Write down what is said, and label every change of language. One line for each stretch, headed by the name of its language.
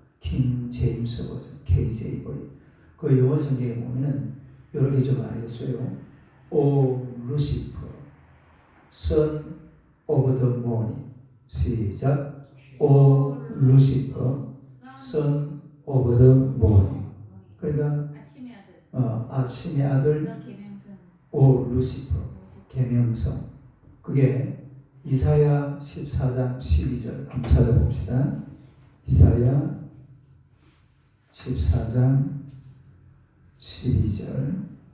Korean: 킹 제임스 버전, KJV. 그 영어 성경에 보면은 이렇게 적어놔있어요.
English: O Lucifer, Son of the Morning.
Korean: 시작.
English: O Lucifer, Son of the Morning.
Korean: 그러니까 아침의 아들 오 루시퍼 계명성. 그게 이사야 14장 12절 한번 찾아봅시다. 이사야 14장 12절